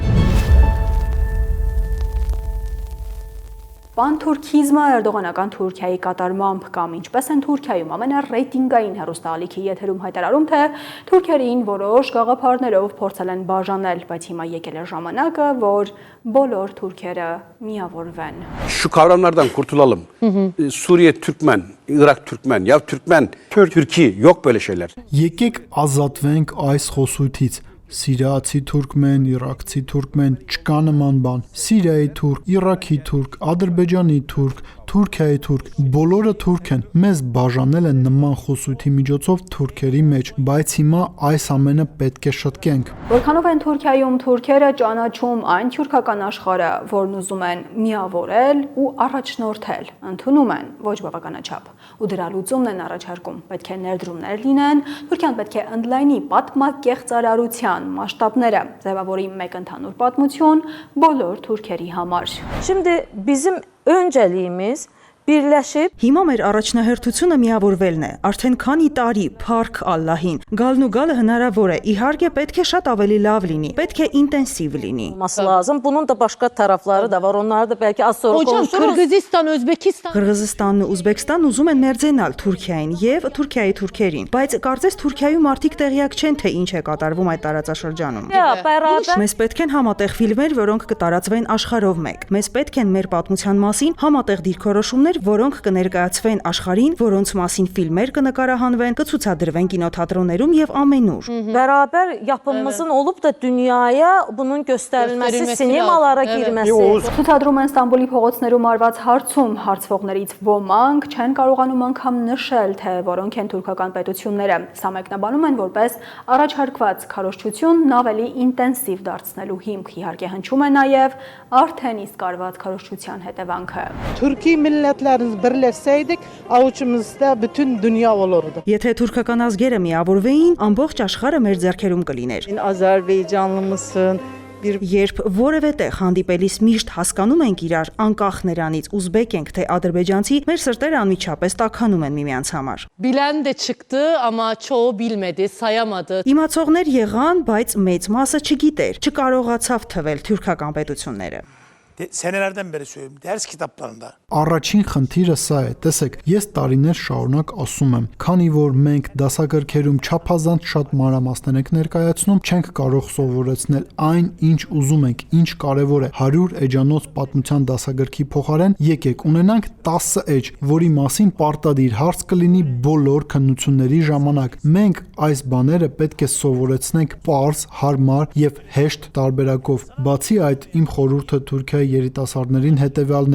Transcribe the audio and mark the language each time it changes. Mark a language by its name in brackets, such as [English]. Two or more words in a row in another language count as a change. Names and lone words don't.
[Armenian] Պանթուրքիզմը Էրդողանական Թուրքիայի կատարմամբ կամ ինչպես են Թուրքիայում ամենառեյտինգային հեռուստաալիքի եթերում հայտարարում, թե թուրքերին որոշ գաղափարներով փորձել են բաժանել, բայց հիմա եկել է ժամանակը, որ բոլոր թուրքերը միավորվեն։ [Turkish] Şu kavramlardan kurtulalım. Suriye Türkmen, Irak Türkmen, ya Türkmen, Türkiye yok böyle şeyler. [Armenian] Եկեք ազատվենք այս խոսույթից։ Սիրիացի թուրքմեն, իրաքցի թուրքմեն, չկա նման բան։ Սիրիայի թուրք, Իրաքի թուրք, Ադրբեջանի թուրք, Թուրքիայի թուրք, բոլորը թուրք են։ Մեզ բաժանել են նման խոսույթի միջոցով թուրքերի մեջ, բայց հիմա այս ամենը պետք է շտկենք։ Որքանով են Թուրքիայում թուրքերը ճանաչում այն թուրքական աշխարհը, որն ուզում են միավորել ու առաջնորդել, ընդունում են ոչ բավականաչափ ու դրա լուծումն են առաջարկում։ Պետք է ներդրումներ լինեն, Թուրքիան պետք է ընդլայնի պատմակեղծարարության մասշտաբները, ձևավորի մեկ ընդհանուր պատմություն բոլոր թուրքերի համար։ [Turkish] Şimdi bizim önceliğimiz birleşip [Armenian] Հիմա մեր առաջնահերթությունը միավորվելն է։ Արդեն քանի տարի փառք Ալլահին։ Գալն ու գալը հնարավոր է։ Իհարկե պետք է շատ ավելի լավ լինի, պետք է ինտենսիվ լինի։ [Turkish] olması lazım. Bunun da başka tarafları da var. Onları da belki az sonra konuşuruz. [Armenian] Kırgızistan, Özbekistan Qırğızստանն ու Ուզբեկստանն ուզում են մերձենալ Թուրքիային եւ Թուրքիայի թուրքերին, բայց կարծես Թուրքիայում մարդիկ տեղյակ չեն, թե ինչ է կատարվում այդ տարածաշրջանում։ Մեզ պետք են համատեղ ֆիլմեր, որոնք կտարածվեն աշխարհով մեկ։ Մեզ պետք են մեր պատմության մասին համատեղ դիրքորոշումներ պատմություններ, որոնք կներկայացվեն աշխարհին, որոնց մասին ֆիլմեր կնկարահանվեն, կցուցադրվեն կինոթատրոններում եւ ամենուր։ [Turkish] Beraber yapımımızın olup da dünyaya bunun gösterilmesi, sinemalara girmesi. [Armenian] Ցուցադրում են Ստամբուլի փողոցներում արված հարցում հարցվողներից ոմանք չեն կարողանում անգամ նշել, թե որոնք են թուրքական պետությունները։ Սա մեկնաբանում են որպես առաջարկված քարոզչությունն ավելի ինտենսիվ դարձնելու հիմք։ Իհարկե հնչում է նաև արդեն իսկ արված քարոզչության հետևանքը։ [Turkish] Türkiye milletlerimiz birleşseydik avucumuzda bütün dünya olurdu. [Armenian] Եթե թուրքական ազգերը միավորվեին, ամբողջ աշխարհը մեր ձեռքերում կլիներ։ [Turkish] Azerbaycanlı mısın? [Armenian] Երբ որևէ տեղ հանդիպելիս միշտ հասկանում ենք իրար, անկախ նրանից ուզբեկ ենք թե ադրբեջանցի, մեր սրտերը անմիջապես տաքանում են միմյանց համար։ [Turkish] Bilen de çıktı ama çoğu bilmedi, sayamadı. [Armenian] Իմացողներ եղան, բայց մեծ մասը չգիտեր, չկարողացավ թվել թուրքական պետությունները։ [Turkish] Senelerden beri söylüyorum. Ders kitaplarında. [Armenian] Առաջին խնդիրը սա է, տեսեք, ես տարիներ շարունակ ասում եմ, քանի որ մենք դասագրքերում չափազանց շատ մանրամասներ ենք ներկայացնում, չենք կարող սովորեցնել այն, ինչ ուզում ենք, ինչ կարևոր է 100 էջանոց պատմության դասագրքի փոխարեն, եկեք ունենանք 10 էջ, որի մասին պարտադիր հարց կլինի բոլոր քննությունների ժամանակ։ Մենք այս բաները պետք է սովորեցնենք պարզ, հարմար եւ հեշտ տարբերակով։ Բացի այդ, իմ խորհուրդը Թուրքիայի երիտասարդներին հետևյալն է.